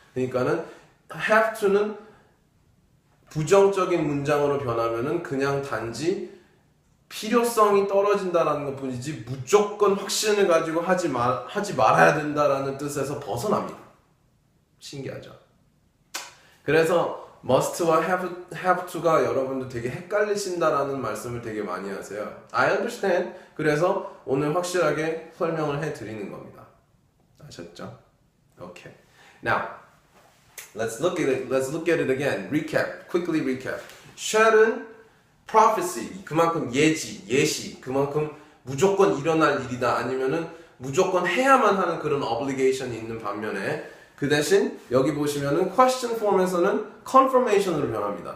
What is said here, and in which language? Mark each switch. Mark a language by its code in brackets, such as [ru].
[ko] 그러니까는 have to는 부정적인 문장으로 변하면은 그냥 단지 필요성이 떨어진다라는 것 뿐이지 무조건 확신을 가지고 하지 말아야 된다라는 뜻에서 벗어납니다. 신기하죠? 그래서 must와 have to가 여러분들 되게 헷갈리신다라는 말씀을 되게 많이 하세요. [en] I understand. [ko] 그래서 오늘 확실하게 설명을 해드리는 겁니다. 아셨죠? [en] Okay. Now, let's look at it again. Quickly recap. [ko] shall은 prophecy, 그만큼 예시, 그만큼 무조건 일어날 일이다 아니면은 무조건 해야만 하는 그런 obligation이 있는 반면에 그 대신 여기 보시면은 question form에서는 confirmation으로 변합니다.